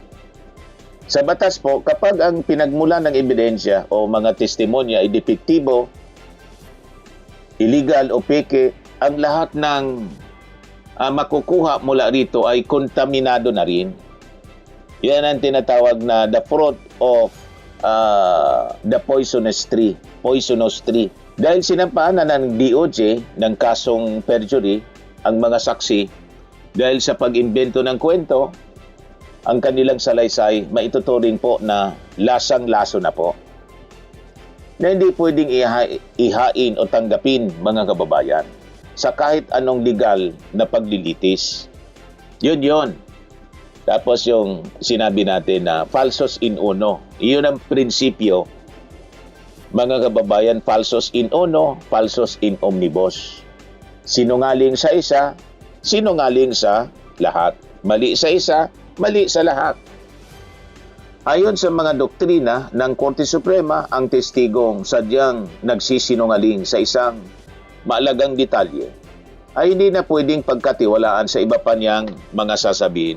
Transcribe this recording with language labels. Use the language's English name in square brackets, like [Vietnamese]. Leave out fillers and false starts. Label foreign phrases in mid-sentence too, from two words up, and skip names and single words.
[Filipino] Sa batas po, kapag ang pinagmula ng ebidensya o mga testimonya ay depektibo, illegal o peke, ang lahat ng makukuha mula rito ay kontaminado na rin. Yan ang tinatawag na [English] the fruit of the poisonous tree. [Filipino] Dahil sinampahan na ng DOJ ng kasong perjury ang mga saksi dahil sa pag-imbento ng kwento, ang kanilang salaysay maituturing po na lasang-laso na po. Na hindi pwedeng ihain o tanggapin, mga kababayan, sa kahit anong legal na paglilitis. [Latin] Yun. Tapos yung sinabi natin na falsus in uno. [Filipino] Iyon ang prinsipyo, mga kababayan, [Latin] falsus in uno, falsus in omnibus. [Filipino] Sinungaling sa isa, sinungaling sa lahat. Mali sa isa, mali sa lahat. Ayon sa mga doktrina ng Korte Suprema, ang testigong sadyang nagsisinungaling sa isang maalagang detalye ay hindi na pwedeng pagkatiwalaan sa iba pa niyang mga sasabihin.